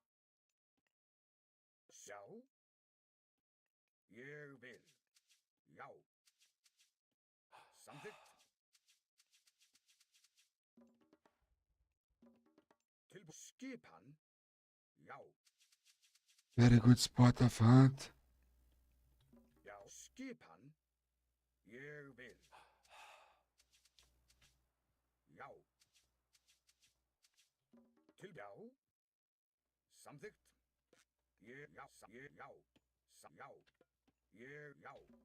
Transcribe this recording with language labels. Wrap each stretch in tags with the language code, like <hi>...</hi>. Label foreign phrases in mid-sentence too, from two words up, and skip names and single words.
<is>Já. Ég vil. Já. Samþykkt. Tilbúin. Skipan. Já.</is> <en>Very good spot of hunt.</en> <is>Já. Skipan. Ég vil. Já. Já. Samþykkt. Já. Já. Já. Já.</is>